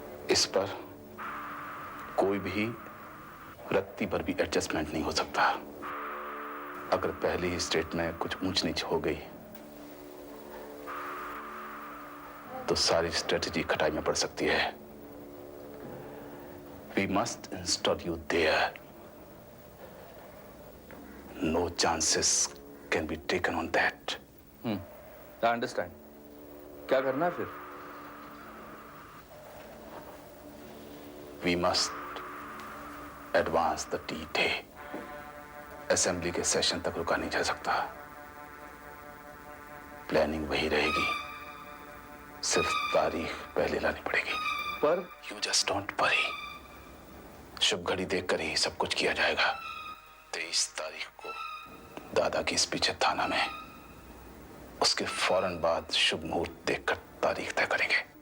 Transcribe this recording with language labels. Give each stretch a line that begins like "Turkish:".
Hindi: इस पर कोई भी रत्ती पर भी एडजस्टमेंट नहीं हो सकता। अगर पहली ही स्टेट में कुछ ऊंच नीच हो गई तो सारी स्ट्रेटजी खटाई में पड़ सकती है।
English: We must install you there. No chances can be taken on that. I understand.
Hindi: क्या करना है फिर?
English: We must advance the D-Day.
Hindi: Assembly के सेशन तक रुका नहीं जा सकता। प्लानिंग वही रहेगी, सिर्फ तारीख पहले लानी पड़ेगी। पर
English: You just don't worry.
Hindi: शुभ घड़ी देखकर ही सब कुछ किया जाएगा। 23 तारीख को दादा की स्पीच है थाना में, उसके फौरन बाद शुभ मुहूर्त देखकर तारीख तय करेंगे।